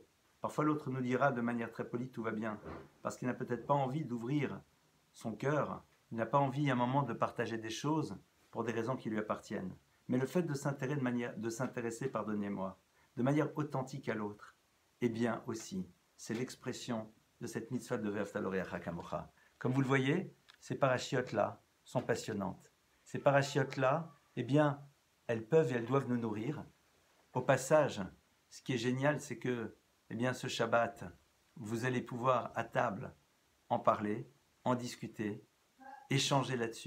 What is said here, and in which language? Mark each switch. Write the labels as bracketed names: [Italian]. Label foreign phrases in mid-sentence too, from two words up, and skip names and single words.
[French] Parfois l'autre nous dira de manière très polie, tout va bien, parce qu'il n'a peut-être pas envie d'ouvrir son cœur, il n'a pas envie à un moment de partager des choses pour des raisons qui lui appartiennent. Mais le fait de s'intéresser, pardonnez-moi, de manière authentique à l'autre, eh bien aussi, c'est l'expression de cette mitzvah de [Hebrew] ואהבת לרעך כמוך. [French] Comme vous le voyez, ces parachiotes-là sont passionnantes. Ces parachiotes-là, eh bien, elles peuvent et elles doivent nous nourrir. Au passage, ce qui est génial, c'est que, eh bien, ce Shabbat, vous allez pouvoir à table en parler, en discuter, échanger là-dessus.